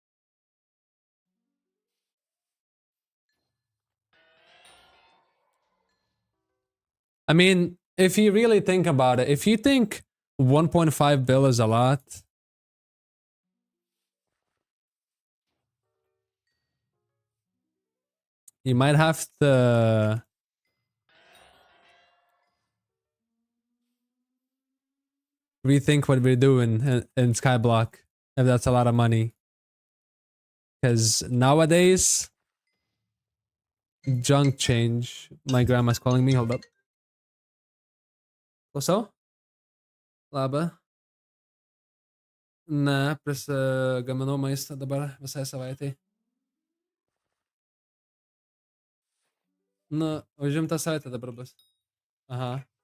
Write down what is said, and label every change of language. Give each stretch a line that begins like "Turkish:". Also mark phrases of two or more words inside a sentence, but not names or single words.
English: I mean, if you really think about it, if you think 1.5 bill is a lot, you might have to rethink what we're doing in Skyblock if that's a lot of money. Because nowadays, junk change. My grandma's calling me. Hold up.
Lithuanian: Klauso? Labą. Ne, prisigaminau maistą dabar visai savaitai. Nu, užimta savaitė dabar bus. Aha.